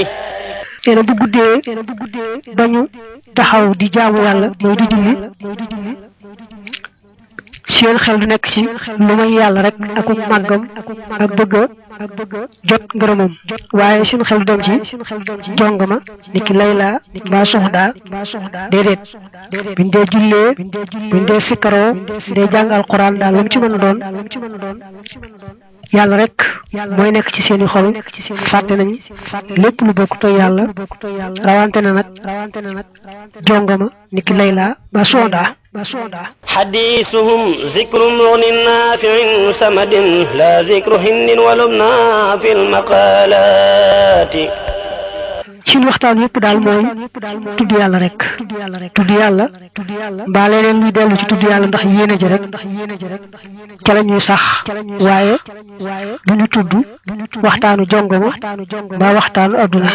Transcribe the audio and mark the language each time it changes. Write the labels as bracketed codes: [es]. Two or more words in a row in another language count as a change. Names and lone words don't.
[wo] teena bu guddee bañu taxaw di jaamu yàlla mooy di julli seen xel du nekk ci lu may yàlla rek ak màggam ak bëgg jot ngërëmam waaye seen xel du dem ci jongama ni ki Layla mbaa soxda déedéet buñ dee jullee buñ dee sikkaroo buñ dee jàng alquran daal lu mu ci mën a doon yàlla rek mooy nekk ci seeni xol fàtte nañ lépp lu bokk toy yàlla rawante na nag jongama ni ki Layla mbaa soxda [ar] حديثهم ذكر مغن نافع سمد لا ذكر هند ولبنى في المقالات [wo] seen waxtaan yëpp daal mooy tudd yàlla rek tudd yàlla mbaa leneen luy dellu ci tudd yàlla ndax yéene ja rek ca la ñuy sax waaye du ñu tudd waxtaanu jongoma mbaa waxtaanu adduna